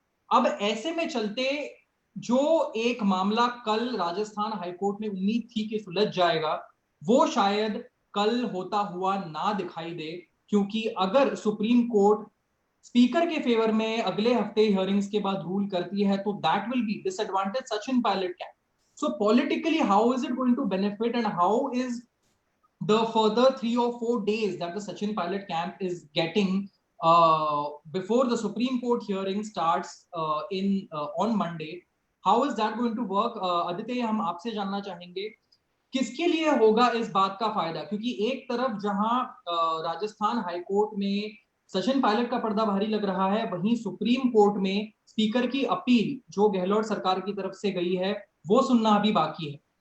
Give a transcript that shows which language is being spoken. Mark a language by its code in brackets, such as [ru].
[hi] अब ऐसे में चलते जो एक मामला कल राजस्थान हाईकोर्ट में उम्मीद थी कि सुलझ जाएगा, वो शायद कल होता हुआ ना दिखाई दे, क्योंकि अगर सुप्रीम कोर्ट स्पीकर के फेवर में अगले हफ्ते हियरिंग्स के बाद रूल करती है तो [en] That will be disadvantage Sachin Pilot camp. So politically, how is it going to benefit, and how is the further 3 or 4 days that the Sachin pilot camp is getting before the Supreme Court hearing starts on Monday? How is that going to work? [hi] Aditya, हम आपसे जानना चाहेंगे किसके लिए होगा इस बात का फायदा, क्योंकि एक तरफ जहां राजस्थान हाईकोर्ट में सचिन पायलट का पर्दा भारी लग रहा है, वहीं सुप्रीम कोर्ट में स्पीकर की अपील जो गहलोत सरकार की तरफ से गई है वो सुनना अभी बाकी है।